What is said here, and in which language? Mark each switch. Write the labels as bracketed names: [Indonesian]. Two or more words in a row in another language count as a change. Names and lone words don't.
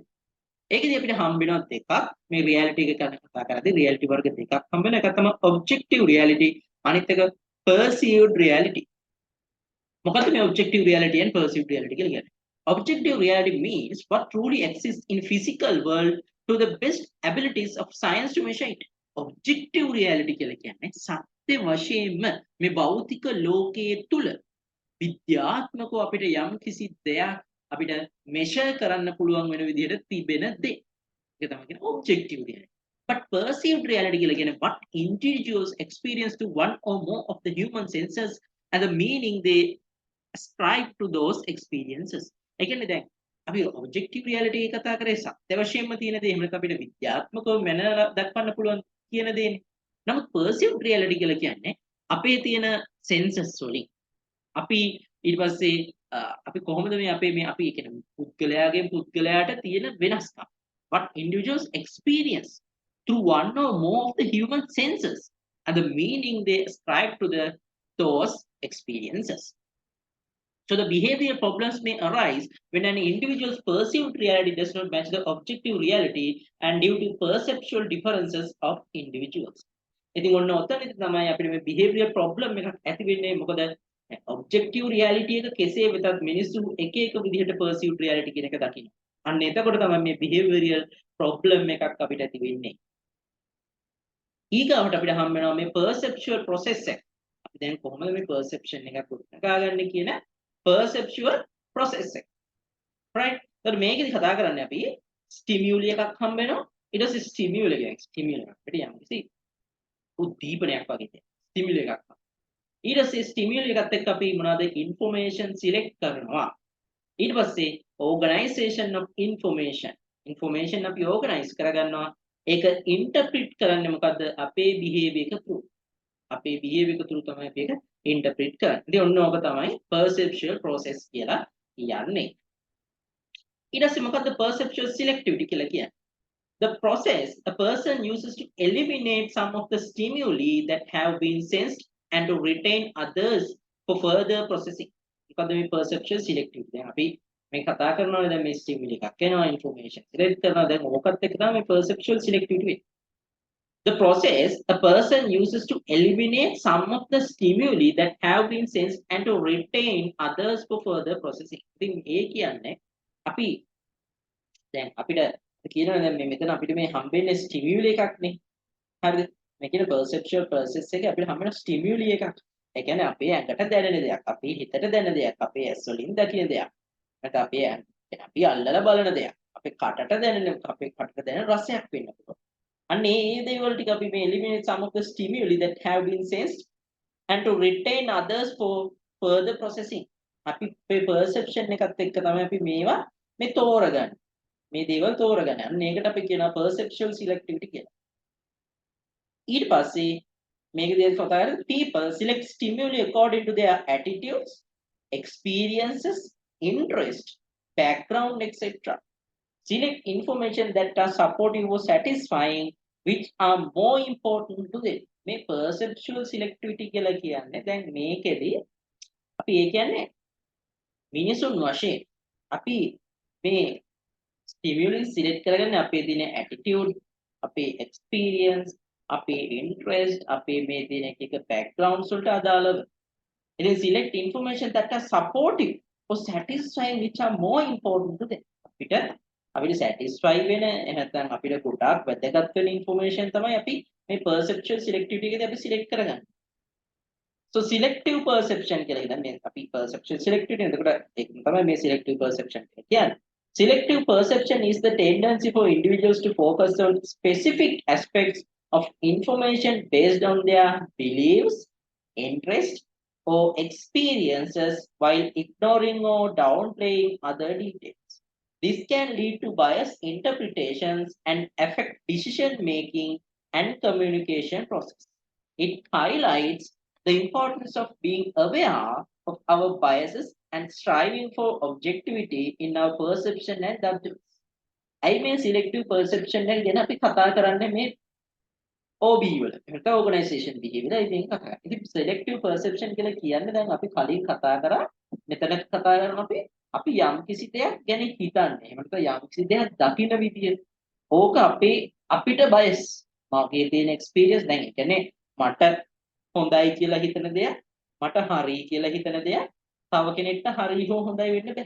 [Sinhala] ඒකදී අපිට හම්බ වෙනවා දෙකක්. මේ reality එක ගැන කතා කරද්දී reality වර්ග දෙකක් හම්බ වෙනවා. එකක් තමයි [English] objective reality, [Sinhala] අනිත් එක [English] perceived reality. [Sinhala] මොකද මේ [English] objective reality and perceived reality [Sinhala] කියලා කියන්නේ? [English] Objective reality means what truly exists in physical world to the best abilities of science to measure it. Objective reality [Sinhala] කියලා කියන්නේ සත්‍ය වශයෙන්ම මේ භෞතික ලෝකයේ තුල විද්‍යාත්මකව අපිට යම් කිසි දෙයක් අපිට measure කරන්න පුළුවන් වෙන විදිහට තිබෙන දේ. ඒක තමයි කියන්නේ [English] objective reality. But perceived reality [Sinhala] කියලා කියන්නේ [English] what individuals experience to one or more of the human senses and the meaning they ascribe to those experiences. [Sinhala] ඒ කියන්නේ දැන් අපි [English] objective reality [Sinhala] එක කතා කරේ සත්‍ය වශයෙන්ම තියෙන දේ. එහෙම නැත්නම් අපිට විද්‍යාත්මකව මැනලා දක්වන්න පුළුවන් කියන දේනේ. නමුත් [English] perceived reality [Sinhala] කියලා කියන්නේ අපේ තියෙන senses වලින් අපි ඊට පස්සේ අපි කොහොමද මේ අපි කියන්නේ පුද්ගලයාගෙන් පුද්ගලයාට තියෙන වෙනස්කම්. [English] What individuals experience through one or more of the human senses. and the meaning they ascribe to those experiences. So the behavioral problems may arise when an individual's perceived reality does not match the objective reality and due to perceptual differences of individuals. [Sinhala] ඉතින් ඔන්න ඔතනදී තමයි අපිට මේ [English] behavioral problem [Sinhala] එකක් ඇති වෙන්නේ. මොකද [English] objective reality [Sinhala] එක කෙසේ වෙතත් මිනිස්සු එක එක විදිහට [English] perceived reality [Sinhala] කියන එක දකිනවා. අන්න එතකොට තමයි මේ [English] behavioral problem [Sinhala] එකක් අපිට ඇති වෙන්නේ. ඊගාවට අපිට හම් වෙනවා මේ [English] perceptual process [Sinhala] එක. අපි දැන් කොහොමද මේ perception එකක් ගොඩනගාගන්නේ කියන [English] perceptual process [Sinhala] එක. right? එතකොට මේකෙදි කතා කරන්නේ අපි stimuli එකක් හම් වෙනවා. ඊට පස්සේ stimuli එකක් අපිට යම්කිසි උද්දීපනයක් වගේ දෙයක්. stimuli එකක්. ඊට පස්සේ stimuli එකත් එක්ක අපි මොනවාද [English] information select [Sinhala] කරනවා. ඊට පස්සේ [English] organization of information [Sinhala] අපි organize කරගන්නවා. ඒක interpret කරන්නේ මොකද්ද? අපේ behavior එක through. අපේ behavior එක through තමයි අපි ඒක interpret කරන්නේ. ඉතින් ඔන්න ඕක තමයි [English] perceptual process [Sinhala] කියලා කියන්නේ. ඊට පස්සේ මොකද්ද [English] perceptual selectivity [Sinhala] කියලා කියන්නේ? [English] The process a person uses to eliminate some of the stimuli that have been sensed and to retain others for further processing. [Sinhala] මොකද්ද මේ [English] perceptual selectivity? [Sinhala] දැන් අපි මේ කතා කරනවානේ දැන් මේ stimuli එකක් එනවා [English] information select [Sinhala] කරනවා දැන් ඕකත් එක්ක තමයි මේ [English] perceptual selectivity [Sinhala] වෙන්නේ. [English] The process a person uses to eliminate some of the stimuli that have been sensed and to retain others for further processing. [Sinhala] ඉතින් ඒ කියන්නේ අපි දැන් අපිට කියනවා දැන් මේ මෙතන අපිට මේ හම්බෙන්නේ stimuli එකක්නේ. හරිද? මේ කියන [English] perceptual process [Sinhala] එකේ අපිට හම්බෙන stimuli එකක්. ඒ කියන්නේ අපේ ඇඟට දැනෙන දෙයක්, අපේ හිතට දැනෙන දෙයක්, අපේ ඇස් වලින් දකින දෙයක්. නැත්නම් අපි අල්ලලා බලන දෙයක්. අපේ කටට දැනෙන අපේ කටට දැනෙන රසයක් වෙන්න පුළුවන්. අන්න ඒ දේවල් ටික අපි මේ [English] eliminate some of the stimuli that have been sensed and to retain others for further processing. [Sinhala] අපි මේ perception එකත් එක්ක තමයි අපි මේවා මේ තෝරගන්නේ. මේ දේවල් තෝරගන්නේ. අන්න ඒකට අපි කියනවා [English] perceptual selectivity [Sinhala] කියලා. ඊට පස්සේ මේකදී කතා කරන්නේ [English] people select stimuli according to their attitudes, experiences, interest, background, etc. Select information that are supportive or satisfying, which are more important to them. [Sinhala] මේ [English] perceptual selectivity [Sinhala] කියලා කියන්නේ දැන් මේකෙදී අපි ඒ කියන්නේ මිනිසුන් වශයෙන් අපි මේ [English] stimuli select [Sinhala] කරගන්නේ අපේ දින attitude, අපේ experience, අපේ interest, අපේ මේ දින එක backgrounds වලට අදාළව. ඉතින් [English] select information that are supportive or satisfying, which are more important to them. [Sinhala] අපිට satisfy වෙන නැත්නම් අපිට ගොඩාක් වැදගත් වෙන information තමයි අපි මේ [English] perceptual selectivity [Sinhala] එකේදී අපි select කරගන්නේ. [English] So selective perception [Sinhala] කියලා ඉතින් මේ අපි [English] perceptual selectivity [Sinhala] එතකොට ඒක තමයි මේ [English] selective perception [Sinhala] කියන්නේ. [English] Selective perception is the tendency for individuals to focus on specific aspects of information based on their beliefs, interests, or experiences while ignoring or downplaying other details. This can lead to biased interpretations and affect decision making and communication process. It highlights the importance of being aware of our biases and striving for objectivity in our perception and judgments. I mean selective perception [Sinhala] එක ගැන අපි කතා කරන්නේ මේ OB වල. ඒකට [English] organization behavior [Sinhala] ඉතින් කතා කරා. ඉතින් selective perception කියලා කියන්නේ දැන් අපි කලින් කතා කරා මෙතන කතා කරනවා අපි යම් කිසි දෙයක් ගැන හිතන්නේ. එහෙම නැත්නම් යම් කිසි දෙයක් දකින විදිය. ඕක අපිට bias. මාගේ තියෙන experience දැන් ඒ කියන්නේ මට හොඳයි කියලා හිතන දෙයක්, මට හරි කියලා හිතන දෙයක් තව කෙනෙක්ට හරි හෝ හොඳයි වෙන්න බෑ.